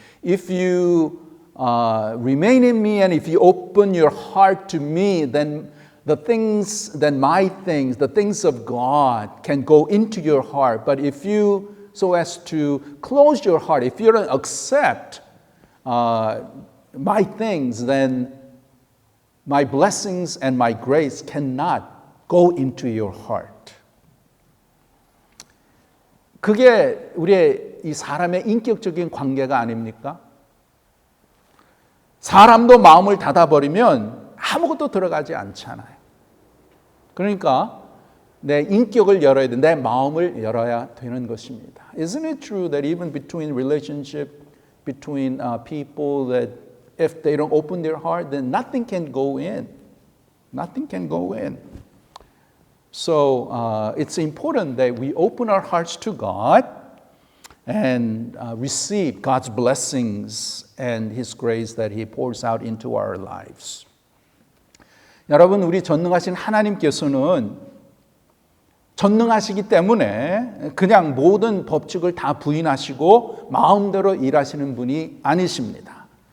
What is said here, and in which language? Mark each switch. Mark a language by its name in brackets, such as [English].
[English] If you remain in me and if you open your heart to me, then the things of God can go into your heart. But if you, so as to close your heart, if you don't accept my things, then my blessings and my grace cannot go into your heart. [Korean] 그게 우리의 이 사람의 인격적인 관계가 아닙니까? 사람도 마음을 닫아버리면 아무것도 들어가지 않잖아요. 그러니까 내 인격을 열어야 돼. 내 마음을 열어야 되는 것입니다. [English] Isn't it true that even between relationship, between people, that if they don't open their heart, then nothing can go in. Nothing can go in. So it's important that we open our hearts to God and receive God's blessings and His grace that He pours out into our lives. [Korean] 여러분, 우리 전능하신 하나님께서는 전능하시기 때문에 그냥 모든 법칙을 다 부인하시고 마음대로 일하시는 분이 아니십니다.